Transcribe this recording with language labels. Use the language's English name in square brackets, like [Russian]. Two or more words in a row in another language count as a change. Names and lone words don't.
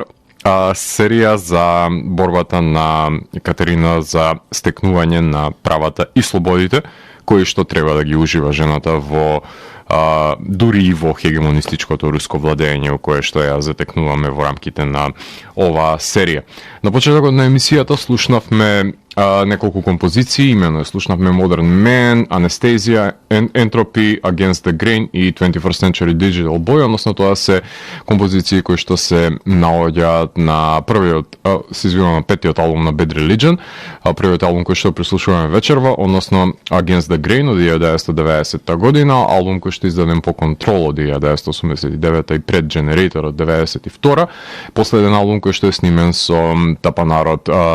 [Macedonian] Серија за борбата на Катерина за стекнување на правата и слободите, кои што треба да ги ужива жената во дури и во хегемонистичкото руско владење, кое што ја затекнуваме во рамките на оваа серија. На почетокот на емисијата слушнавме неколку композиции, имено слушнавме Modern Man, Anesthesia, Entropy, Against the Grain и 21st Century Digital Boy, односно тоа се композиции кои што се наоѓаат на петиот албум на Bad Religion, првиот албум кој што прислушуваме вечерва, односно Against the Grain од 1990 година, албум кој што издаден по Control од 1989 и пред Generator од 92, последен албум кој што е снимен со тапанарот